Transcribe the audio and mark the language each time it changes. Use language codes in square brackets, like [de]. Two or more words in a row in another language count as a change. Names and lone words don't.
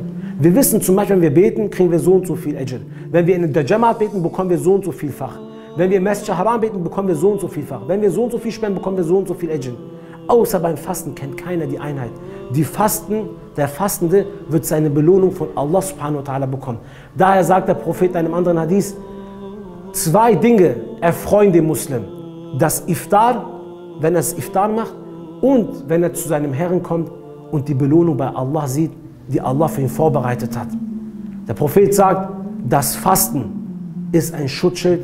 [de] Wir wissen zum Beispiel, wenn wir beten, kriegen wir so und so viel Ajr. Wenn wir in der Jamaat beten, bekommen wir so und so vielfach. Wenn wir im [ar] مسجد حرام [de] beten, bekommen wir so und so vielfach. Wenn wir so und so viel spenden, bekommen wir so und so viel Ajr. Außer beim Fasten kennt keiner die Einheit. Der Fastende wird seine Belohnung von Allah [ar] سبحانه وتعالى [de] bekommen. Daher sagt der Prophet in einem anderen Hadith, 2 Dinge erfreuen den Muslim. Das Iftar, wenn er das Iftar macht, und wenn er zu seinem Herrn kommt und die Belohnung bei Allah sieht, die Allah für ihn vorbereitet hat. Der Prophet sagt, das Fasten ist ein Schutzschild.